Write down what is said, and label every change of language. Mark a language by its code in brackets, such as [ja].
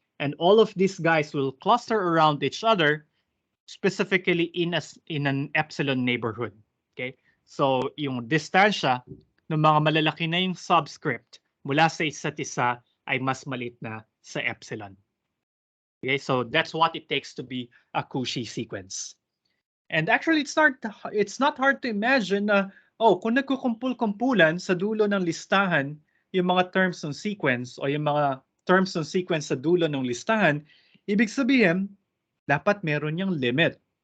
[en] And all of these guys will cluster around each other, specifically in an epsilon neighborhood. Okay? [tl] So yung distansya ng mga malalaki na yung subscript mula sa isa't isa ay mas maliit na sa epsilon. [en] Okay, so that's what it takes to be a Cauchy sequence. And actually, it's not hard to imagine [tl] na, kung nagkukumpul-kumpulan sa dulo ng listahan yung mga terms ng sequence o yung mga terms ng sequence sa dulo ng listahan, ibig sabihin, dapat meron yung limit.